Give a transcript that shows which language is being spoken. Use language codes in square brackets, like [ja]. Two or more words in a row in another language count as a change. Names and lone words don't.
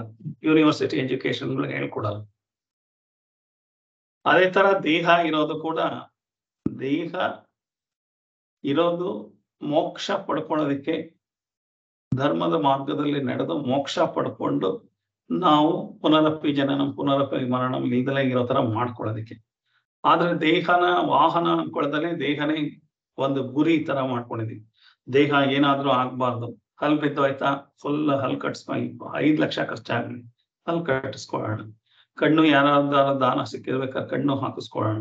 [en] university educations [kn] ಹೇಳ್ಕೊಡಲ್ಲ. ಅದೇ ತರ ದೇಹ ಇರೋದು ಕೂಡ, ದೇಹ ಇರೋದು ಮೋಕ್ಷ ಪಡ್ಕೊಳ್ಳೋದಕ್ಕೆ, ಧರ್ಮದ ಮಾರ್ಗದಲ್ಲಿ ನಡೆದು ಮೋಕ್ಷ ಪಡ್ಕೊಂಡು ನಾವು [sa] ಪುನರಪಿ ಜನನಂ ಪುನರಪಿ ಮರಣಂ [kn] ಇಲ್ದಲೇ ಇರೋ ತರ ಮಾಡ್ಕೊಳ್ಳೋದಕ್ಕೆ. ಆದ್ರೆ ದೇಹನ ವಾಹನ ಅನ್ಕೊಳ್ಳೋದಲ್ಲೇ ದೇಹನೇ ಒಂದು ಗುರಿ ತರ ಮಾಡ್ಕೊಂಡಿದೀವಿ. ದೇಹ ಏನಾದ್ರೂ ಆಗ್ಬಾರ್ದು. ಹಲ್ ಬಿದ್ದೋಯ್ತಾ, ಫುಲ್ ಹಲ್ ಕಟ್ಸ್ಕೊಂಡು 5 ಲಕ್ಷ ಖರ್ಚಾಗ್ಲಿ, ಹಲ್ ಕಟ್ಟಿಸ್ಕೊಳ್ಳೋಣ. ಕಣ್ಣು ಯಾರಾದ್ರೂ ದಾನ ಸಿಕ್ಕಿರ್ಬೇಕಾದ್ರೆ ಕಣ್ಣು ಹಾಕಿಸ್ಕೊಳ್ಳೋಣ.